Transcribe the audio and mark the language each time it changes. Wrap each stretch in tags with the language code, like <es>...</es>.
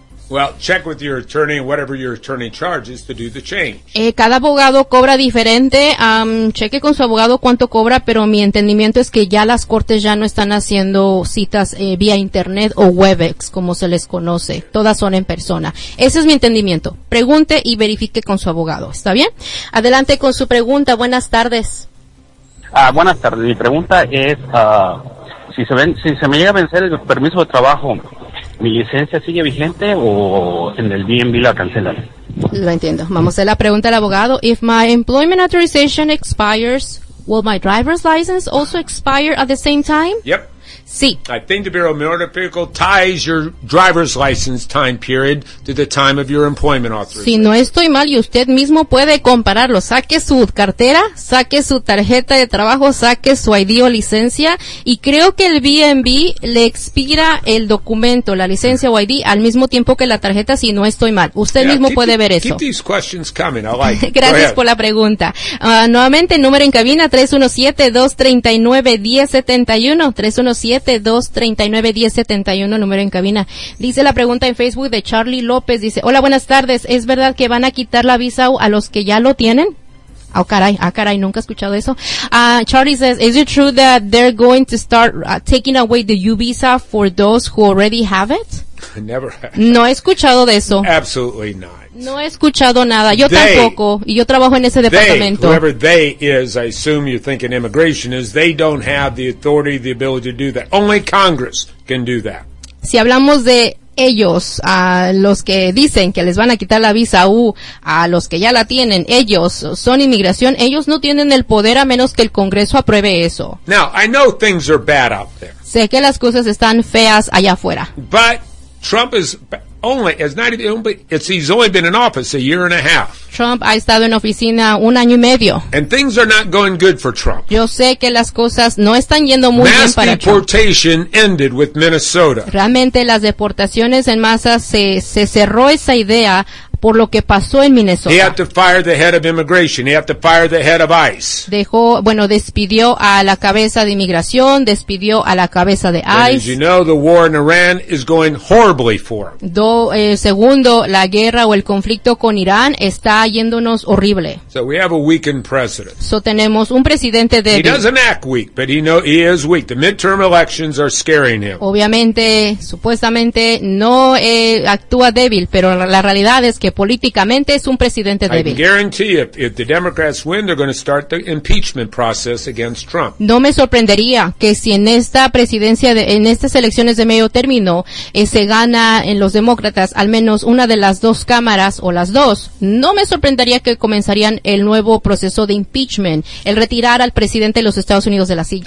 <en>Well, check with your attorney whatever your attorney charges to do the change.</en> <es>Cada abogado cobra diferente. Cheque con su abogado cuánto cobra, pero mi entendimiento es que ya las cortes ya no están haciendo citas vía internet o WebEx, como se les conoce. Todas son en persona. Ese es mi entendimiento. Pregunte y verifique con su abogado. ¿Está bien? Adelante con su pregunta. Buenas tardes. Buenas tardes. Mi pregunta es, si se me llega a vencer el permiso de trabajo, ¿mi licencia sigue vigente o en el DMV la cancelan? Lo entiendo. Vamos a hacer la pregunta al abogado.</es> <en>If my employment authorization expires, will my driver's license also expire at the same time? Yep.</en> <es>Sí.</es> <en>I think the Bureau of Motor Vehicle ties your driver's license time period to the time of your employment authorization.</en> <es>Si no estoy mal, y usted mismo puede compararlo. Saque su cartera, saque su tarjeta de trabajo, saque su ID o licencia, y creo que el BNB le expira el documento, la licencia o ID, al mismo tiempo que la tarjeta, si no estoy mal. Usted mismo puede ver eso.</es> <en>Keep these questions coming. I like it.</en> <es>Gracias por la pregunta. Nuevamente, número en cabina, 317-239-1071, 317-239-1071, número en cabina. Dice la pregunta en Facebook de Charlie López, dice, hola, buenas tardes, ¿es verdad que van a quitar la visa a los que ya lo tienen? Oh, caray, nunca he escuchado eso.</es> <en>Charlie says, is it true that they're going to start taking away the U visa for those who already have it? Never.</en> <es>No he escuchado de eso.</es> <en>Absolutely not.</en> <es>No he escuchado nada. Yo tampoco. Y yo trabajo en ese departamento.</es> <en>They, whoever they is, I assume you're thinking immigration is, they don't have the authority, the ability to do that. Only Congress can do that.</en> <es>Si hablamos de ellos, a los que dicen que les van a quitar la visa U, a los que ya la tienen, ellos son inmigración, ellos no tienen el poder a menos que el Congreso apruebe eso.</es> <en>Now, I know things are bad out there.</en> <es>Sé que las cosas están feas allá afuera.</es> <en>But Trump is... he's only been in office a year and a half.</en> <es>Trump ha estado en oficina un año y medio.</es> <en>And things are not going good for Trump.</en> <es>Yo sé que las cosas no están yendo muy</es> <en>mass</en> <es>bien para</es> <en>deportation</en> <es>Trump.</es> <en>Ended with Minnesota.</en> <es>Realmente las deportaciones en masa se cerró esa idea por lo que pasó en Minnesota.</es> <en>He had to fire the head of immigration. He had to fire the head of ICE.</en> <es>Despidió a la cabeza de inmigración, despidió a la cabeza de ICE.</es> <en>As you know, the war in Iran is going horribly for him.</en> <es>Segundo, la guerra o el conflicto con Irán está yéndonos horrible.</es> <en>So we have a weakened president.</en> <es>So tenemos un presidente débil.</es> <en>He doesn't act weak, but he is weak. The midterm elections are scaring him.</en> <es>Obviamente, supuestamente no actúa débil, pero la realidad es que políticamente es un presidente débil.</es> <en>I guarantee if the Democrats win, they're going to start the impeachment process against Trump.</en> <es>No me sorprendería que si en esta presidencia, en estas elecciones de medio término, se gana en los demócratas al menos una de las dos cámaras o las dos, no me sorprendería que comenzarían el nuevo proceso de impeachment, el retirar al presidente de los Estados Unidos de la silla.</es>